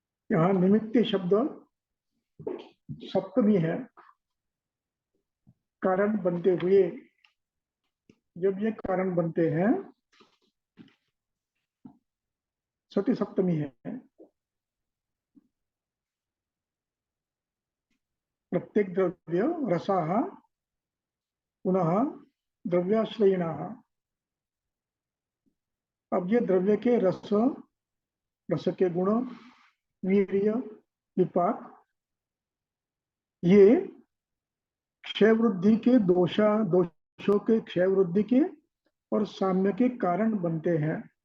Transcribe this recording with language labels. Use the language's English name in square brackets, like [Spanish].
[Hindi] यहाँ निमित्ते शब्द सप्तमी है, कारण बनते हुए। जब ये कारण बनते हैं सती सप्तमी है। [Sanskrit] प्रत्येक द्रव्य रसाः पुनः द्रव्याश्रयिणाः। [Hindi] अब ये द्रव्य के रस, रस के गुण, वीर्य, विपाक, ये क्षय वृद्धि के दोषों के क्षय वृद्धि के और साम्य के कारण बनते हैं।